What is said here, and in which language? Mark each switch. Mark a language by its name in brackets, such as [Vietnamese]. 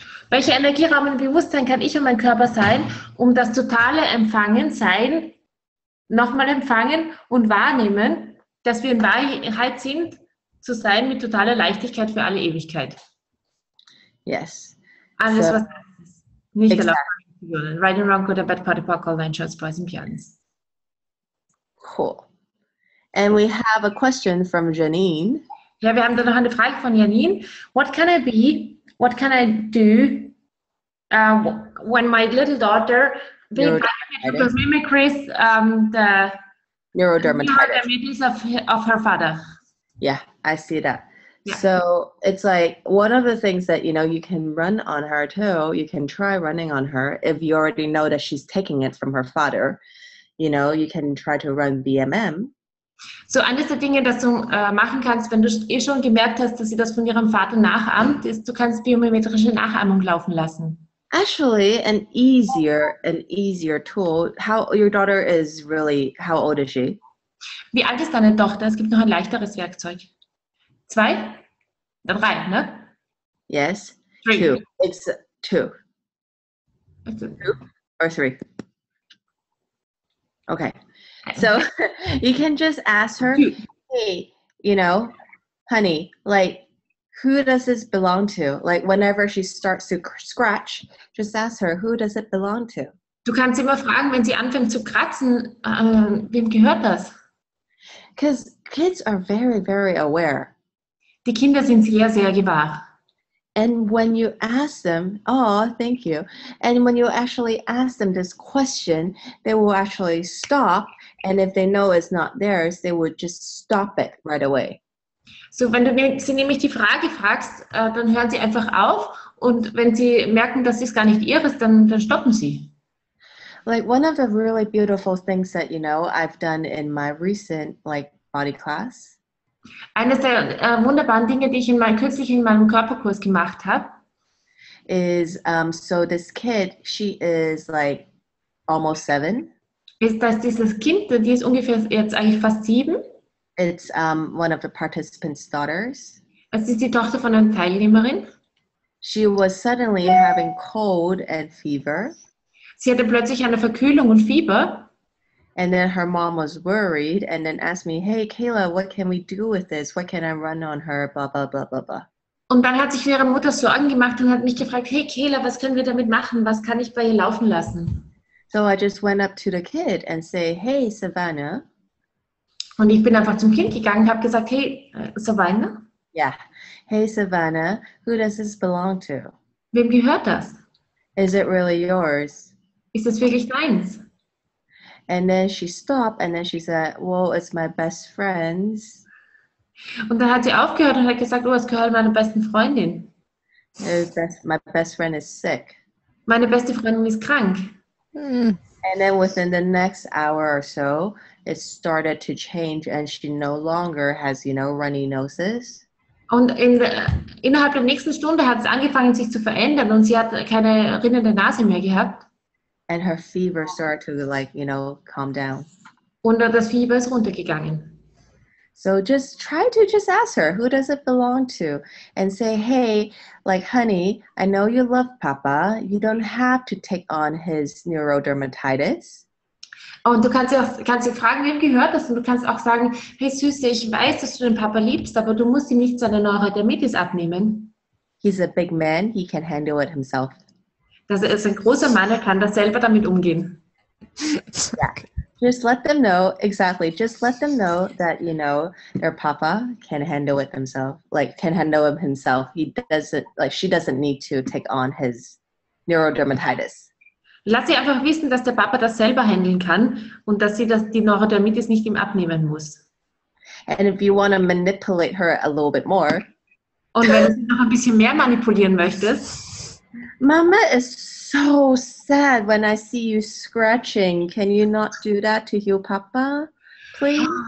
[German] Welche Energie, Raum und Bewusstsein kann ich und mein Körper sein, das totale Empfangen, Sein, nochmal empfangen und wahrnehmen, dass wir in Wahrheit sind, zu sein mit totaler Leichtigkeit für alle Ewigkeit. [English] Yes. [German] Alles, was nicht erlaubt ist. [English] Right and wrong, good and bad, party, park, all nine shots, boys and pianos. Cool. And we have a question from Janine. [German] Ja, wir haben da noch eine Frage von Janine. [English] What can I be? What can I do when my little daughter mimicries the neurodermatitis of her father? Yeah, I see that. Yeah. So it's like one of the things that, you can run on her too. You can try running on her if you already know that she's taking it from her father. You can try to run BMM. [German] So eines der Dinge, das du machen kannst, wenn du schon gemerkt hast, dass sie das von ihrem Vater nachahmt, ist, du kannst biomimetrische Nachahmung laufen lassen. [English] Actually, an easier tool. How your daughter is really, how old is she? [German] Wie alt ist deine Tochter? Es gibt noch ein leichteres Werkzeug. 2? 3, ne? [English] Yes. 3. 2. It's 2. 2 or 3. Okay. So you can just ask her, hey, honey, like, who does this belong to? Like, whenever she starts to scratch, just ask her, who does it belong to? [German] Du kannst immer fragen, wenn sie anfängt zu kratzen, wem gehört das? [English] Because kids are very, very aware. [German] Die Kinder sind sehr, sehr gewahr. [English] And when you ask them, thank you. And when you actually ask them this question, they will actually stop. And if they know it's not theirs, they would just stop it right away. [German] So, wenn du sie nämlich die Frage fragst, dann hören sie einfach auf. Und wenn sie merken, dass es gar nicht ihres, dann stoppen sie. [English] Like one of the really beautiful things that, I've done in my recent, body class. [German] Eines der wunderbaren Dinge, die ich kürzlich in meinem Körperkurs gemacht habe, [English] is, so this kid, she is almost 7. [German] Ist, dass dieses Kind, die ist ungefähr jetzt eigentlich fast 7. [English] It's one of the participants' daughters. [German] Es ist die Tochter von einer Teilnehmerin. [English] She was suddenly having cold and fever. [German] Sie hatte plötzlich eine Verkühlung und Fieber. [English] And then her mom was worried and then asked me, hey, Kayla, what can we do with this? What can I run on her? Blah, blah, blah, blah, blah. [German] Und dann hat sich ihre Mutter Sorgen gemacht und hat mich gefragt, hey, Kayla, was können wir damit machen? Was kann ich bei ihr laufen lassen? [English] So I just went up to the kid and say, hey, Savannah. [German] Und ich bin einfach zum Kind gegangen und habe gesagt, hey, Savannah, [English] Yeah. Hey, Savannah, who does this belong to? [German] wem gehört das? [English] Is it really yours? [German] Ist das wirklich deins? [English] And then she stopped and then she said, well, it's my best friend's. [German] Und dann hat sie aufgehört und hat gesagt, oh, es gehört meiner besten Freundin. [English] My best friend is sick. [German] Meine beste Freundin ist krank. [English] And then within the next hour or so, it started to change and she no longer has, runny noses. [German] Und innerhalb der nächsten Stunde hat es angefangen, sich zu verändern und sie hat keine rinnende Nase mehr gehabt. [English] And her fever started to calm down. [German] Und das Fieber ist runtergegangen. [English] So just try to just ask her, who does it belong to? And say, hey, honey, I know you love Papa. You don't have to take on his neurodermatitis. [German] Und du kannst sie fragen, wem gehört das? Und du kannst auch sagen, hey Süße, ich weiß, dass du den Papa liebst, aber du musst ihm nicht seine Neurodermitis abnehmen. [English] He's a big man. He can handle it himself. [German] Das ist ein großer Mann, er kann da selber damit umgehen. [English] Yeah. Just let them know, exactly. Just let them know that, their Papa can handle it himself. Can handle it himself. She doesn't need to take on his neurodermatitis. [German] Lass sie einfach wissen, dass der Papa das selber handeln kann und dass sie die Neurodermitis nicht ihm abnehmen muss. [English] And if you want to manipulate her a little bit more. [German] Und wenn du sie noch ein bisschen mehr manipulieren möchtest. [English] Mama is so sad when I see you scratching. Can you not do that to heal Papa, please?